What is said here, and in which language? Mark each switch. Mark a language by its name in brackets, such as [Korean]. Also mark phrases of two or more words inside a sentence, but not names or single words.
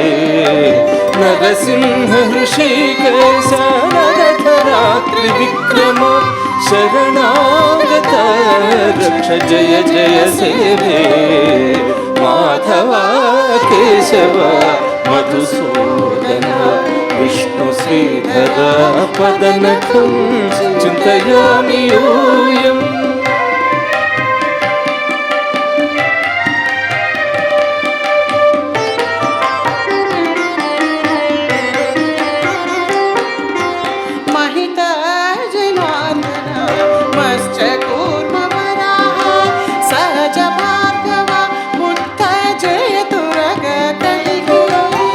[Sanskrit] నరసింహ ఋషికేశ నగధరా త్రివిక్రమ శరణాగత రక్ష జయ జయ సేవే. మాధవ కేశవ మధుసూదన విష్ణు శ్రీధర పదనఖం చింతయామి యూయం. महित जनार्दन मश्च कूर्म वराह सहज भार्गव बुद्ध जयतुरग कलिगुरु.